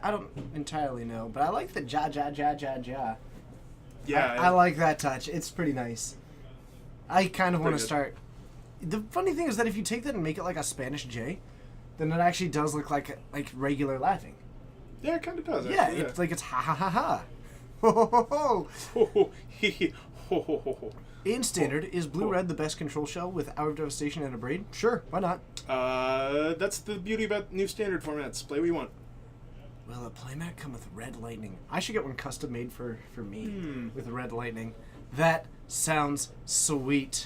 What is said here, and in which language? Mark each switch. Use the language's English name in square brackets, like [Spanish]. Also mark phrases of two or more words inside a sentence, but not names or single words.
[English] I don't entirely know, but I like the ja. Yeah. I like that touch. It's pretty nice. I kind of want to good. start... The funny thing is that if you take that and make it like a Spanish J, then it actually does look like regular laughing. Yeah, it kind of does. Yeah, Actually, it's like it's ha ha ha ha. Ho ho ho ho. Ho ho he he ho ho ho ho. In standard, is blue-red the best control shell with Hour of Devastation and a Braid? Sure, why not? That's the beauty about new standard formats. Play what you want. Will a playmat come with red lightning? I should get one custom made for me with red lightning. That sounds sweet.